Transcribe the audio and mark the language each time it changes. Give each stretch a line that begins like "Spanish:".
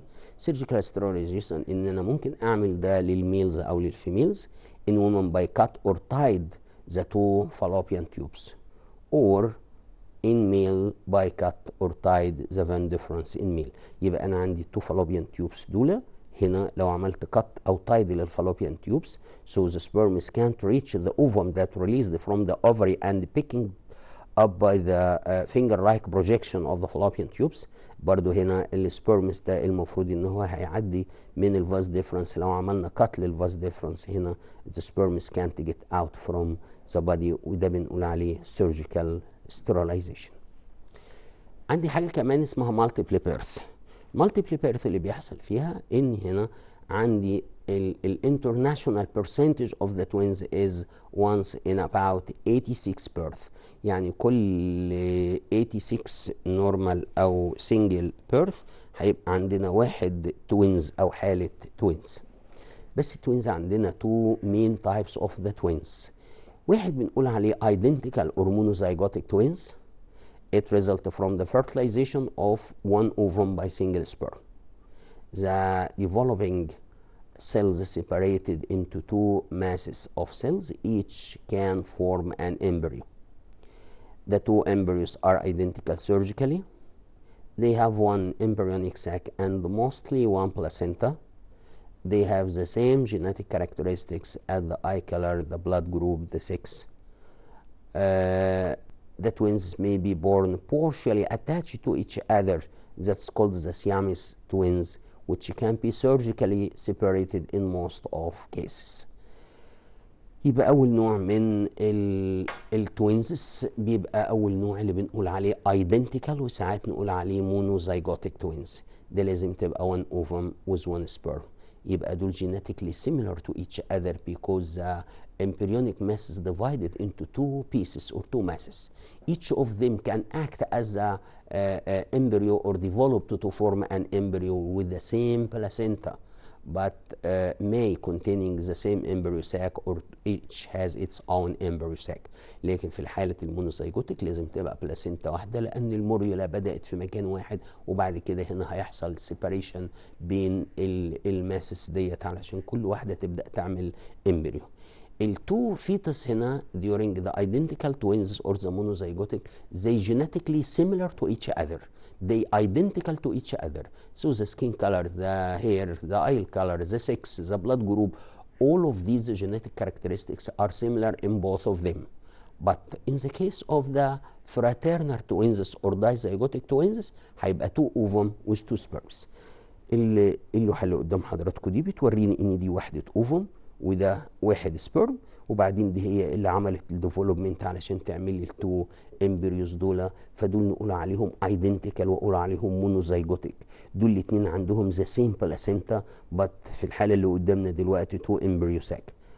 Arabic: دي سيرجيكال ستيرلايزيشن ان انا ممكن اعمل ده للميلز او للفيميلز
English: in women by cut or tied the two fallopian tubes or in male by cut or tied the vein difference in male.
Arabic: يبقى انا عندي
English: two fallopian tubes
Arabic: دول هنا لو عملت
English: cut او tied للفالوبيان tubes so the sperms can't reach the ovum that released from the ovary and picking up by the finger-like projection of the fallopian tubes.
Arabic: برضو هنا السبرمز ده المفروض ان هو هيعدي من الفاس ديفرنس. لو عملنا كات للفاس ديفرنس هنا
English: the sperms can't get out from the body،
Arabic: وده بنقول عليه
English: surgical sterilization.
Arabic: عندي حاجة كمان اسمها multiple birth.
English: multiple birth
Arabic: اللي بيحصل فيها ان هنا عندي
English: international percentage of the twins is once in about 86 birth.
Arabic: يعني كل 86 normal او single birth هيبقى عندنا واحد twins او حالة twins.
English: بس twins عندنا two main types of the twins.
Arabic: واحد بنقول عليه
English: identical or monozygotic twins. It results from the fertilization of one ovum by single sperm. The developing cells separated into two masses of cells each can form an embryo. The two embryos are identical surgically. They have one embryonic sac and mostly one placenta. They have the same genetic characteristics as the eye color, the blood group, the sex. The twins may be born partially attached to each other. That's called the Siamese twins, which can be surgically separated in most of cases.
Arabic: يبقى أول نوع من التوينز بيبقى أول نوع اللي بنقول عليه identical، وساعات نقول عليه monozygotic twins. ده لازم تبقى
English: one ovum with one sperm.
Arabic: يبقى دول
English: genetically similar to each other because the embryonic mass is divided into two pieces or two masses. Each of them can act as a embryo or develop to form an embryo with the same placenta, but may containing the same embryo sac or each has its own embryo sac.
Arabic: لكن في الحالة المونوزيجوتيك لازم تبقى بلاسينتا واحدة، لأن الموريولا بدأت في مكان واحد وبعد كده هنا هيحصل separation بين الماسس ديت علشان كل واحدة تبدأ تعمل embryo. التو فيتس هنا
English: during the identical twins or the monozygotic they genetically similar to each other. They identical to each other. So the skin color, the hair, the eye color, the sex, the blood group, all of these genetic characteristics are similar in both of them. But in the case of the fraternal twins or dizygotic twins هيبقى two ovum with two sperms.
Arabic: اللوحة اللي قدام حضراتكم دي بتوريني ان دي وحدة اوفم وده واحد سبرم، وبعدين دي هي اللي عملت الديفلوبمنت علشان تعمل لي التو امبريوز دول، فدول نقول عليهم ايدنتيكال واقول عليهم مونوزايجوتيك. دول الاثنين عندهم ذا سيم بلاسينتا، بس في الحاله اللي قدامنا دلوقتي تو امبريو ساك.